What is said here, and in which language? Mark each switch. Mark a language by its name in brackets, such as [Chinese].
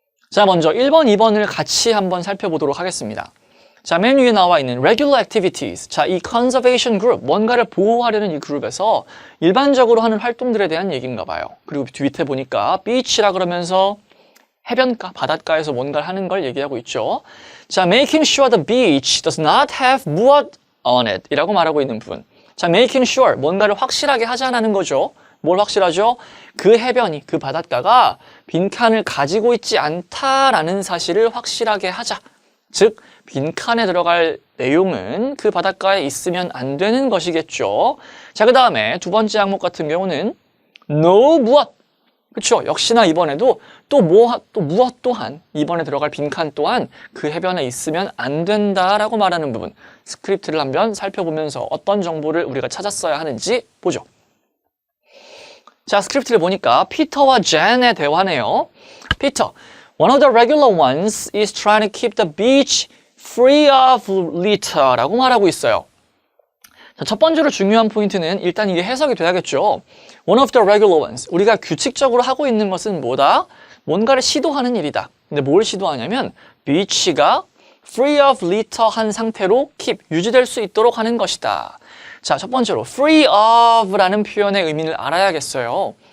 [Korean] 자, 먼저 1번, 2번을 같이 한번 살펴보도록 하겠습니다. 자, 맨 위에 나와 있는 [English] regular activities. [Korean] 자, 이 [English] conservation group, [Korean] 뭔가를 보호하려는 이 그룹에서 일반적으로 하는 활동들에 대한 얘기인가 봐요. 그리고 밑에 보니까 beach라 그러면서 해변가, 바닷가에서 뭔가를 하는 걸 얘기하고 있죠. [English] 자, making sure the beach does not have mud on it [Korean] 이라고 말하고 있는 부분. 자, making sure, 뭔가를 확실하게 하자는 거죠. 뭘 확실하죠? 그 해변이, 그 바닷가가 빈칸을 가지고 있지 않다라는 사실을 확실하게 하자. 즉, 빈칸에 들어갈 내용은 그 바닷가에 있으면 안 되는 것이겠죠. 자, 그 다음에 두 번째 항목 같은 경우는 no 무엇. 그렇죠. 역시나 이번에도 또 무엇 또한 이번에 들어갈 빈칸 또한 그 해변에 있으면 안 된다라고 말하는 부분. 스크립트를 한번 살펴보면서 어떤 정보를 우리가 찾았어야 하는지 보죠. 자, 스크립트를 보니까 피터와 젠의 대화네요. [English] 피터, one of the regular ones is trying to keep the beach free of litter [Korean] 라고 말하고 있어요. 자, 첫 번째로 중요한 포인트는 일단 이게 해석이 돼야겠죠. [English] One of the regular ones. [Korean] 우리가 규칙적으로 하고 있는 것은 뭐다? 뭔가를 시도하는 일이다. 근데 뭘 시도하냐면 beach가 [English] free of litter [Korean] 한 상태로 keep, 유지될 수 있도록 하는 것이다. 자, 첫 번째로 free of라는 표현의 의미를 알아야겠어요.